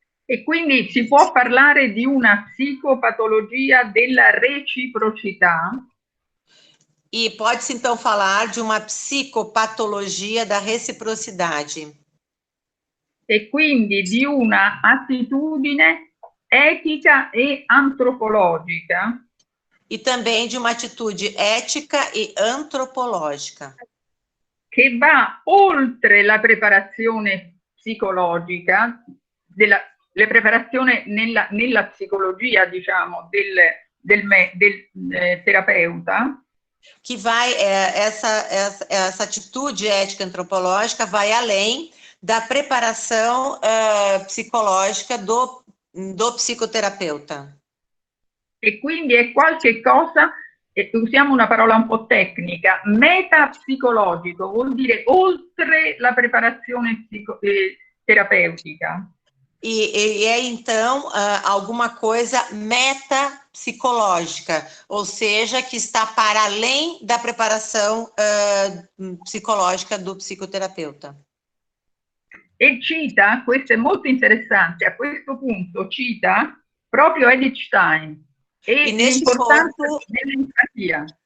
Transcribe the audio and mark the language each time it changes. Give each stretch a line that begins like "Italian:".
Italian: E quindi si può parlare di una psicopatologia della reciprocità.
Portuguese: E pode-se então falar de uma psicopatologia da reciprocidade.
Italian: E quindi di una attitudine etica e antropologica.
Portuguese: E também de uma atitude ética e antropológica.
Italian: Che va oltre la preparazione psicologica, la preparazione nella psicologia, diciamo, del terapeuta.
Portuguese: Que vai, essa atitude ética antropológica vai além da preparação psicológica do psicoterapeuta.
Italian: E quindi è qualche cosa, usiamo una parola un po' tecnica, metapsicologico, vuol dire oltre la preparazione terapeutica.
Portuguese: E é, então, alguma coisa metapsicológica, ou seja, que está para além da preparação psicológica do psicoterapeuta.
Italian: E cita, questo è molto interessante, a questo punto cita proprio Edith Stein e l'importanza dell'empatia.